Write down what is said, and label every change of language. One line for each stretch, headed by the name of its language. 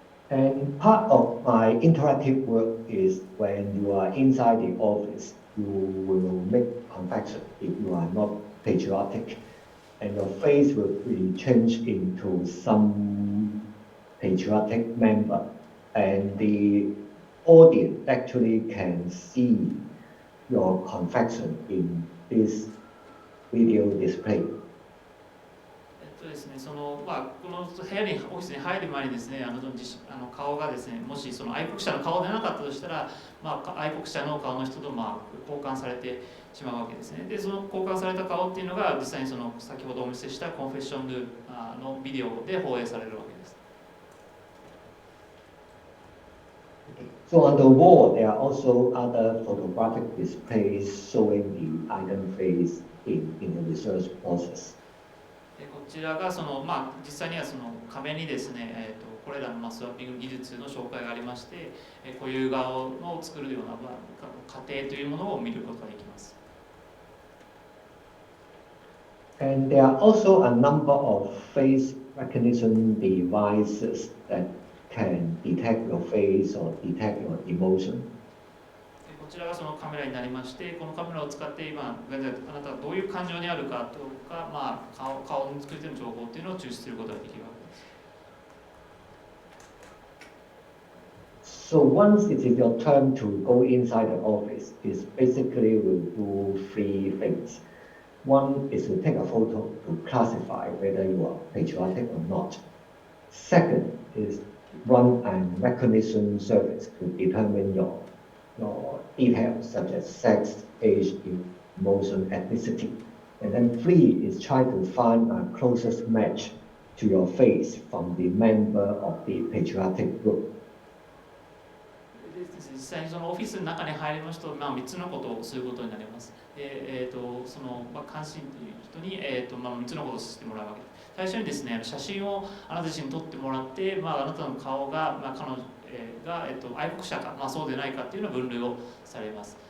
English: And part of my interactive work is when you are inside the office, you will make confession if you are not patriotic, and your face will be changed into some patriotic member, and the audience actually can see your confession in this video display.
Japanese: ですね、この部屋にオフィスに入る前にですね、顔がですね、もし愛国者の顔でなかったとしたら、愛国者の顔の人と交換されてしまうわけですね。で、その交換された顔っていうのが実際に先ほどお見せしたコンフェッションルームのビデオで放映されるわけです。
English: So on the wall, there are also other photographic displays showing the ident face in the research process.
Japanese: こちらが実際には壁にですね、これらのスワッピング技術の紹介がありまして、固有顔を作るような過程というものを見ることができます。
English: And there are also a number of face recognition devices that can detect your face or detect your emotion.
Japanese: こちらがそのカメラになりまして、このカメラを使って今現在あなたがどういう感情にあるかとか、顔に作り手の情報っていうのを抽出することができるわけです。
English: So once it is your turn to go inside the office, it basically will do three things. One is to take a photo to classify whether you are patriotic or not. Second is run a recognition service to determine your details such as sex, age, emotion, ethnicity. And then three is try to find a closest match to your face from the member of the patriotic group.
Japanese: 実際にそのオフィスの中に入りますと、3つのことをすることになります。で、関心という人に、3つのことをしてもらうわけです。最初にですね、写真をあなた自身に撮ってもらって、あなたの顔が、彼女が、愛国者か、そうでないかっていうのを分類をされます。